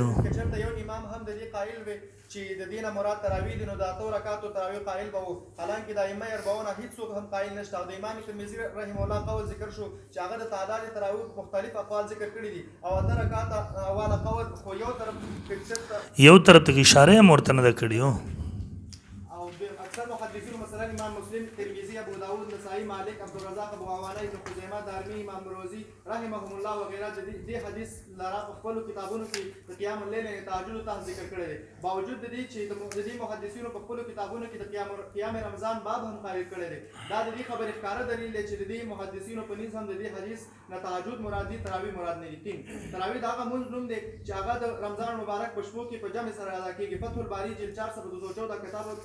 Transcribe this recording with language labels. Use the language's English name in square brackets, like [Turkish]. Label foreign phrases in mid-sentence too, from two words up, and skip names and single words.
[Pashto] کچرته یو امام هم د دې قائل وي چې د دې نه مراد تراویح دي نو د اتو رکعاتو تراویح قائل به وو حالانکه د ائمه اربعه هیڅ څوک هم قائل نشته د امام ترمذی [Arabic] رحم الله [Pashto] قول ذکر شو چې هغه د تعداد تراویح مختلف اقوال ذکر کړي دي او د رکعات اول قول خو یو طرف ته اشاره مرتنه ده کړی او اکثر محدثین مثلا امام مسلم ترمذی ابو داود نسائی مالک عبدالرزاق ابو عوانہ ابن خزیمہ دارمی امام روزی [Arabic] رحمهم الله [Pashto] وغیرہ دې حدیث لرا خپل کتابونو کې د [Arabic] قیام الليل [Pashto] نه تهجد ته ذکر کړی دی باوجود د دې چې د محدثینو په خپل کتابونو کې د [Arabic] قیام رمضان [Pashto] باب هم قائل کړی دی دا د دې خبرې ښکاره دلیل دی چې د دې محدثینو په نسبت هم د دې حدیث نه تهجد مراد دي تراویح مراد نه دي تراویح دا هغه مونږ نوم دی چې هغه د رمضان مبارک په شپو کې په جمع سره ادا کیږي فتح الباری جلد 414 کتاب